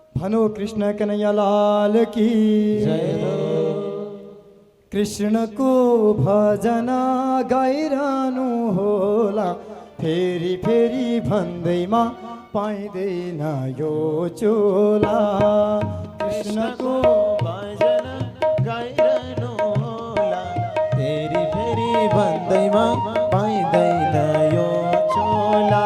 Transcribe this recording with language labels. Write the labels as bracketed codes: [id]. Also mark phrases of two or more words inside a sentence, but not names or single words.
[hi] भनो कृष्ण कन्हैया लाल की जय हो। [ne] कृष्ण को भजन गाइरहनु होला, फेरि फेरि भन्दैमा पाइँदैन यो चोला। कृष्ण को भजन गाइरहनु होला, फेरि फेरि भन्दैमा पाइँदैन यो चोला।